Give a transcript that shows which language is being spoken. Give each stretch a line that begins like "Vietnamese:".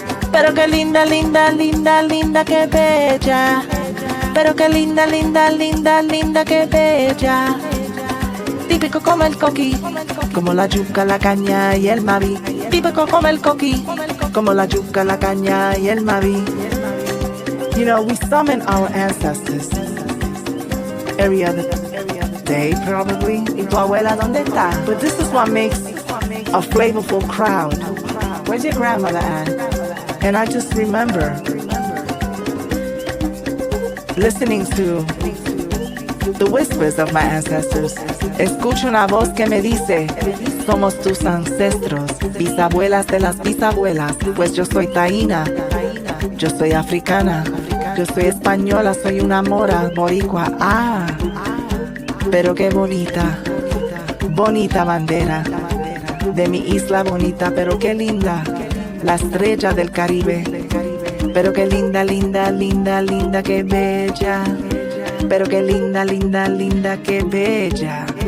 Spanish: Pero qué linda, linda, linda, linda, qué bella. Pero qué linda, linda, linda, linda, qué bella. Típico como el coqui, como la yuca, la caña y el mavi. Típico como el coqui, como la yuca, la caña y el mavi.
English: You know, we summon our ancestors every other day, probably.
Spanish: ¿Y tu abuela dónde está?
English: But this is what makes a flavorful crowd. Where's your grandmother at? And I just remember listening to the whispers of my ancestors.
Spanish: Escucho una voz que me dice, somos tus ancestros, bisabuelas de las bisabuelas, pues yo soy taína, yo soy africana, yo soy española, soy una mora, boricua, pero qué bonita, bonita bandera, de mi isla bonita, pero qué linda, la estrella del Caribe, pero qué linda, linda, linda, linda, qué bella, pero qué linda, linda, linda, qué bella.